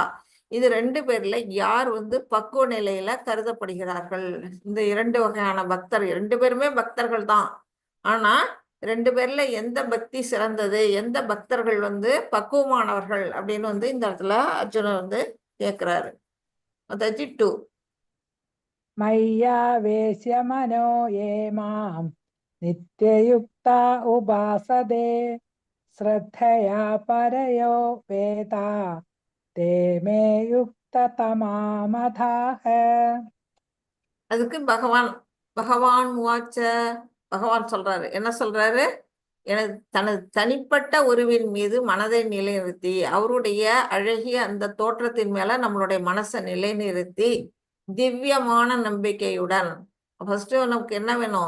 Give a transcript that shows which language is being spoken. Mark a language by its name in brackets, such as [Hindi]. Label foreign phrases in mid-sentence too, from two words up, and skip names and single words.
[Tamil] இது 2 பேர்ல யார் வந்து பக்குவ நிலையில கருதப்படுகிறார்கள்? இந்த 2 வகையான பக்தர், 2 பேருமே பக்தர்கள் தான். ஆனா 2 பேர்ல எந்த பக்தி சிறந்தது, எந்த பக்தர்கள் வந்து பக்குவமானவர்கள் அப்படின்னு வந்து இந்த இடத்துல அர்ஜுனன் வந்து கேட்கிறாரு. அதாச்சு 2. [Sanskrit] मय्यावेश्य मनो ये मां नित्ययुक्ता उपासते श्रद्धया परयो वेदा ते मे युक्ततमामधाः। [Tamil] அதுக்கு பகவான் வாச்ச பகவான் சொல்றாரு. என்ன சொல்றாரு? எனது தனது தனிப்பட்ட உருவின் மீது மனதை நிலைநிறுத்தி, அவருடைய அழகிய அந்த தோற்றத்தின் மேல நம்மளுடைய மனசை நிலைநிறுத்தி திவ்யமான நம்பிக்கையுடன், ஃபர்ஸ்ட் நமக்கு என்ன வேணும்?